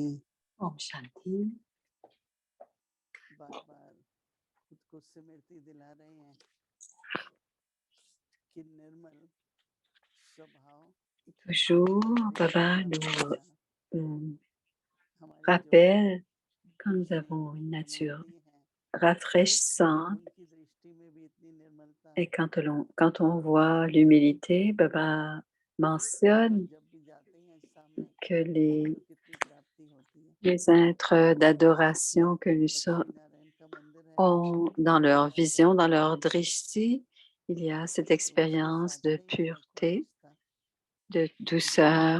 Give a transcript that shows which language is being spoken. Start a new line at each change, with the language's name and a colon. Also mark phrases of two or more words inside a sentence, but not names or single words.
Hindi: ॐ शांति. बार बार खुद को स्मृति दिला रहे हैं कि निर्मल स्वभाव
French: Toujours, Baba nous rappelle quand nous avons une nature rafraîchissante et quand on voit l'humilité, Baba mentionne que les êtres d'adoration que nous sommes ont dans leur vision, dans leur drishti, il y a cette expérience de pureté, de douceur.